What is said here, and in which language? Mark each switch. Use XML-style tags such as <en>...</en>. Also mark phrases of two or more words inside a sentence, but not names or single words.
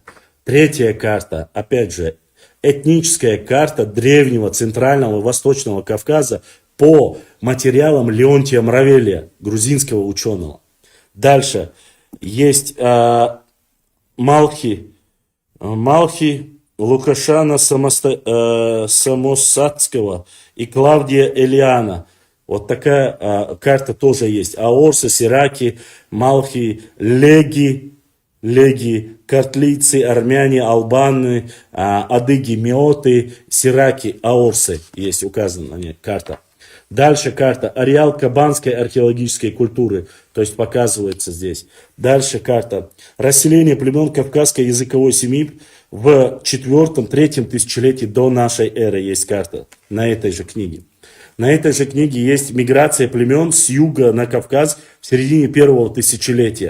<ru>Третья карта, опять же, этническая карта древнего Центрального и Восточного Кавказа по материалам Леонтия Мравелия, грузинского ученого. Дальше есть Малхи Лукашана Самосадского и Клавдия Элиана. Вот такая карта тоже есть. Аорсы, Сираки, Малхи, Леги, картлийцы, армяне, албаны, адыги, меоты, сираки, аорсы. Есть указана на ней карта. Дальше карта ареал кабанской археологической культуры, то есть показывается здесь. Дальше карта расселение племен кавказской языковой семьи в 4-3 тысячелетии до нашей эры. Есть карта на этой же книге. На этой же книге есть миграция племен с юга на Кавказ в середине 1-го тысячелетия.</ru>